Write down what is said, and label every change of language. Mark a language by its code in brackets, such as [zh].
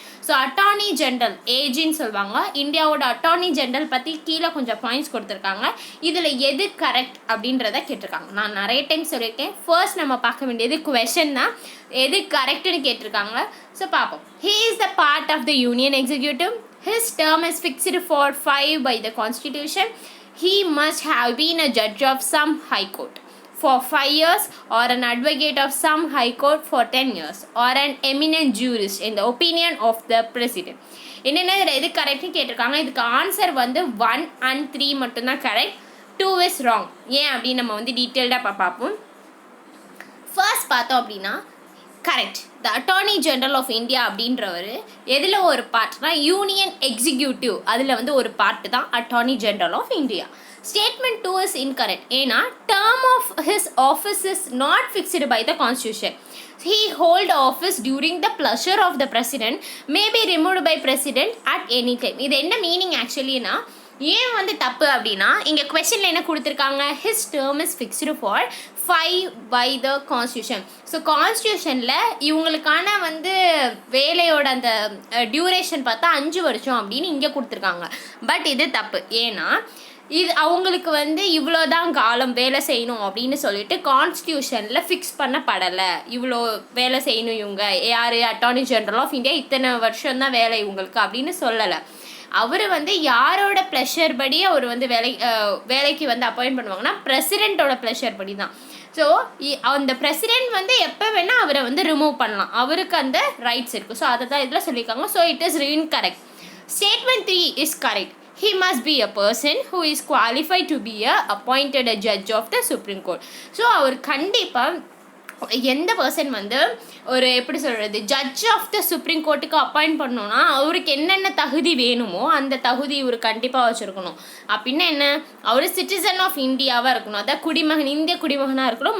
[ta] So attorney general ஏஜின்னு சொல்லுவாங்க. இந்தியாவோட attorney general பற்றி கீழே கொஞ்சம் பாயிண்ட்ஸ் கொடுத்துருக்காங்க. இதில் எது கரெக்ட் அப்படின்றத கேட்டிருக்காங்க. நான் நிறைய டைம் சொல்லியிருக்கேன். ஃபர்ஸ்ட் நம்ம பார்க்க வேண்டியது குவெஷன் தான், எது கரெக்டுன்னு கேட்டிருக்காங்க. ஸோ பார்ப்போம். [en] He is the part of the union executive. His term is fixed for 5 by the constitution. He must have been a judge of some high court for 5 years or an advocate of some high court for 10 years or an eminent jurist in the opinion of the president. [ta] என்னென்ன எது கரெக்ட்னு கேட்டிருக்காங்க. இதுக்கு answer 1 and 3 மட்டும்தான் correct. [en] 2 is wrong. [ta] ஏன் அப்படின்னு நம்ம டீட்டெயில்டாக பார்ப்போம். ஃபர்ஸ்ட் பார்த்தோம் அப்படின்னா correct. The attorney general of India அப்படின்றவர் எதில் ஒரு பார்ட்னா யூனியன் எக்ஸிக்யூட்டிவ், அதில் ஒரு பார்ட்டு தான் attorney general of India. [en] Statement 2 is incorrect. ஏன்னா term of his office is not fixed by the constitution. He hold office during the pleasure of the president, may be removed by president at any time. [ta] இது என்ன meaning ஆக்சுவலினா, ஏன் தப்பு அப்படின்னா இங்கே கொஸ்டினில் என்ன கொடுத்துருக்காங்க, [en] his term is fixed for 5 by the constitution. [ta] So கான்ஸ்டியூஷனில் இவங்களுக்கான வேலையோட அந்த டியூரேஷன் பார்த்தா 5 வருஷம் அப்படின்னு இங்கே கொடுத்துருக்காங்க. பட் இது தப்பு. ஏன்னா இது அவங்களுக்கு இவ்வளோதான் காலம் வேலை செய்யணும் அப்படின்னு சொல்லிட்டு கான்ஸ்டியூஷனில் ஃபிக்ஸ் பண்ணப்படலை. இவ்வளோ வேலை செய்யணும் இவங்க, யார் அட்டார்னி ஜெனரல் ஆஃப் இந்தியா இத்தனை வருஷம்தான் வேலை இவங்களுக்கு அப்படின்னு சொல்லலை. அவர் யாரோட ப்ளஷர் படி அவர் வேலைக்கு அப்பாயிண்ட் பண்ணுவாங்கன்னா பிரசிடெண்ட்டோட ப்ளஷர் படி தான். ஸோ அந்த பிரசிடெண்ட் எப்போ வேணால் அவரை ரிமூவ் பண்ணலாம், அவருக்கு அந்த ரைட்ஸ் இருக்குது. [en] so [ta] அதை தான் இதில் சொல்லியிருக்காங்க. [en] So it is incorrect. Statement 3 is correct. He must be a person who is qualified to be appointed a judge of the Supreme Court. [ta] So அவர் கண்டிப்பாக எந்த பர்சன் ஒரு எப்படி சொல்கிறது ஜட்ஜ் ஆஃப் த சுப்ரீம் கோர்ட்டுக்கு அப்பாயிண்ட் பண்ணோன்னா அவருக்கு என்னென்ன தகுதி வேணுமோ அந்த தகுதி இவர் கண்டிப்பாக வச்சுருக்கணும். அப்படின்னா என்ன, அவர் சிட்டிசன் ஆஃப் இந்தியாவாக இருக்கணும், அதான் குடிமகன், இந்திய குடிமகனாக இருக்கணும்.